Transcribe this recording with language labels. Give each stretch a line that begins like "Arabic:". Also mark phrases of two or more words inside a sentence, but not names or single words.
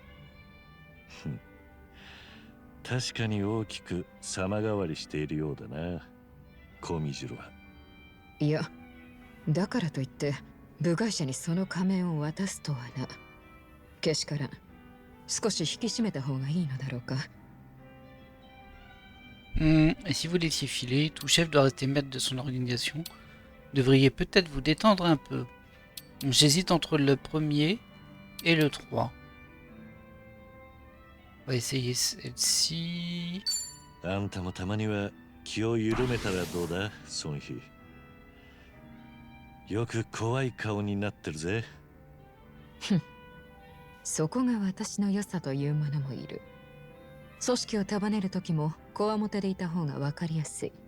Japanese: 確かに大きく様変わりしているようだな、コミジュルは。いや、だからといって部外者にその仮面を渡すとはな。けしからん。少し引き締めた方がいいのだろうか。
French: Et si vous laissiez filer, tout chef doit rester maître de son organisation. Vous devriez peut-être vous détendre un peu. J'hésite entre le premier et le 3. On va essayer celle-ci.
Japanese: あんたもたまには気を緩めたらどうだ、ソンヒ。よく怖い顔になってるぜ。そこが私の良さというものもいる。組織を束ねる時もこわもてでいた方が分かりやすい。